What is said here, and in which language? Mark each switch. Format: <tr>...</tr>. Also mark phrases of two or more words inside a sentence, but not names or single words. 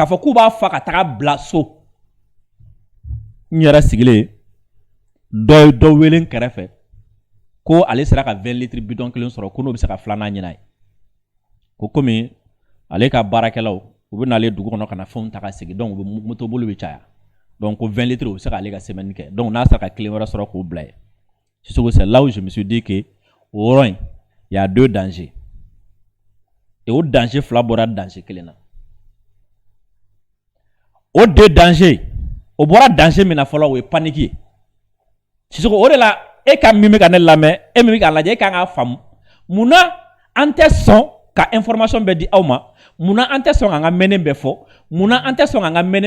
<bm>fɔ k'u b'a fa ka taga bila so n yɛrɛ sigilen dɔ ye dɔ wele n kɛrɛfɛ ko ale sera ka 20 litres bidon kelen sɔrɔ ko n'o bɛ se ka filanan ɲina ye ko komi ale ka baarakɛlaw u bɛ n'ale dugu kɔnɔ ka na fɛnw ta ka segin donc u bɛ motobolo bɛ caya donc ko 20 litres u bɛ se k'ale ka semaine kɛ donc n'a sera ka kelen wɛrɛ sɔrɔ k'o bila ye Sissoko</bm> <fr>c'est là où je me suis dit que</fr> <bm>o yɔrɔ in</bm> <fr>il y a deux dangers et</fr> <bm>o danger fila bɔra danger kelen na o</bm> <fr>deux dangers</fr> <bm>o bɔra danger min na fɔlɔ o ye panique ye Sissoko o de la e ka min bɛ ka ne lamɛn e min bɛ k'a lajɛ e kan k'a faamu munna an tɛ sɔn ka information bɛɛ di aw ma munna an tɛ sɔn k'an ka mɛnɛ bɛɛ fɔ munna an tɛ sɔn k'an ka mɛnɛ</bm>